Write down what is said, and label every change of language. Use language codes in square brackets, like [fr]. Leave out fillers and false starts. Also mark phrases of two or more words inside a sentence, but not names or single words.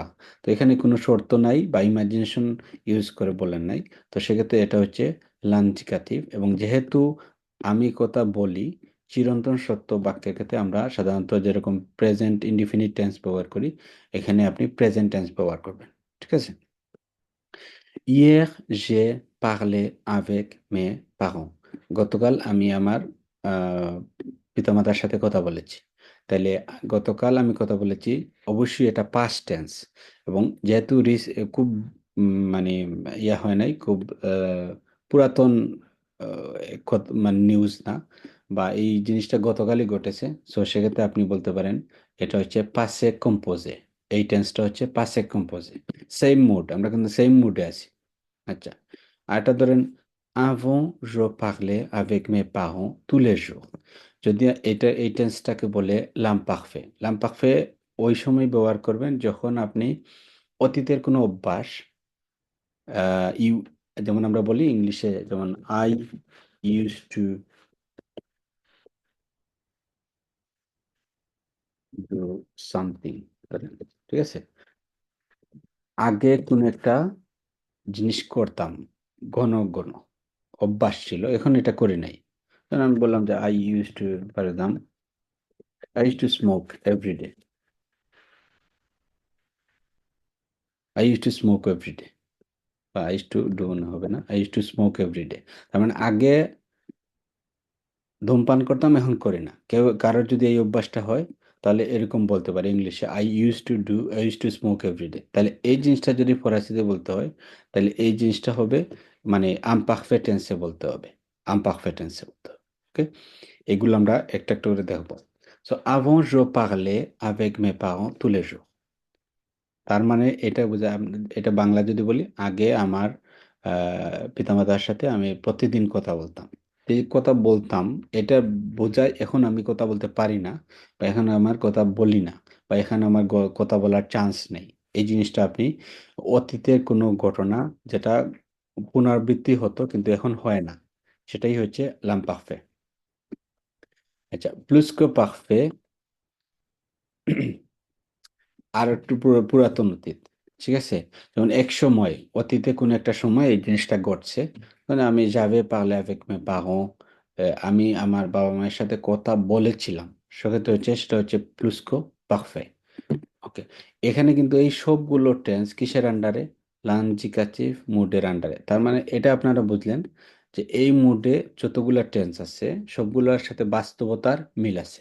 [bn] তো এখানে কোনো শর্ত নাই বা ইমাজিনেশন ইউজ করে বলেন নাই, তো সেক্ষেত্রে এটা হচ্ছে লাঞ্জিকাটিভ। এবং যেহেতু আমি কথা বলি, চিরন্তন সত্য বাক্যের ক্ষেত্রে আমরা সাধারণত যেরকম [en] present indefinite tense [bn] ব্যবহার করি, এখানে আপনি [en] present tense [bn] ব্যবহার করবেন। ঠিক আছে, [fr] Hier, j'ai parlé avec mes parents. [bn] গতকাল আমি আমার পিতামাতার সাথে কথা বলেছি। তাইলে গতকাল আমি কথা বলেছি, অবশ্যই এটা [en] past tense. [bn] এবং যেহেতু খুব মানে ইয়া হয় নাই, খুব পুরাতন মানে নিউজ না, বা এই জিনিসটা গতকালই ঘটেছে, সো সেক্ষেত্রে আপনি বলতে পারেন এটা হচ্ছে [fr] passé composé. [bn] এই টেন্সটা হচ্ছে [fr] passé composé. [en] same mood, [bn] আমরা কিন্তু সেম মুডে আছি। আচ্ছা, আরেকটা ধরেন [fr] avant je parlais avec mes parents tous les jours। [bn] যদি এই টেন্সটাকে বলে l'imparfait। l'imparfait ওই সময় ব্যবহার করবেন যখন আপনি অতীতের কোনো অভ্যাস, ইউ, যেমন আমরা বলি ইংলিশে, যেমন [en] I use to do something, [bn] ঠিক আছে, আগে কোন একটা জিনিস করতাম, ঘন ঘন অভ্যাস ছিল, এখন এটা করি নাই। তখন আমি বললাম যে [en] I use to, for example, I used to smoke every day. I used to smoke every day. [bn] বা [en] I used to do [bn] না, হবে না, [en] I used to smoke every day। [bn] তার মানে আগে ধূমপান করতাম, এখন করি না। কারোর যদি এই অভ্যাসটা হয়, তাহলে এরকম বলতে পারে ইংলিশে [en] I used to smoke every day। [bn] তাহলে এই জিনিসটা যদি ফরাসিতে বলতে হয়, তাহলে এই জিনিসটা হবে মানে [en] imperfect tense [bn] এ বলতে হবে। [en] imperfect tense [bn] এ বলতে হবে। ওকে, এগুলো আমরা একটা একটা করে দেখবো। [fr] সো avant je parlais avec mes parents tous les jours। [bn] তার মানে এটা এটা বাংলা যদি বলি, আগে আমার পিতামাতার সাথে আমি প্রতিদিন কথা বলতাম। এই কথা বলতাম, এটা বোঝায় এখন আমি কথা বলতে পারি না, বা এখন আমার কথা বলি না, বা এখানে আমার কথা বলার চান্স নেই। এই জিনিসটা আপনি অতীতের কোনো ঘটনা যেটা পুনরাবৃত্তি হতো কিন্তু এখন হয় না, সেটাই হচ্ছে লাম্পাফে। আচ্ছা, [fr] plus-que-parfait [bn] আর একটু পুরাতন অতীত। ঠিক আছে, যেমন এক সময়, অতীতে কোনো একটা সময় এই জিনিসটা ঘটছে, মানে আমি [fr] j'avais parlé avec mes parents, [bn] আমি আমার বাবা মায়ের সাথে কথা বলেছিলাম, সেক্ষেত্রে হচ্ছে সেটা হচ্ছে [fr] plus-que-parfait. [bn] ওকে, এখানে কিন্তু এই সবগুলো টেন্স কিসের আন্ডারে, লাঞ্জিকাটিভ মুডের আন্ডারে। তার মানে এটা আপনারা বুঝলেন যে এই মুডে যতগুলো টেন্স আছে সবগুলোর সাথে বাস্তবতার মিল আছে।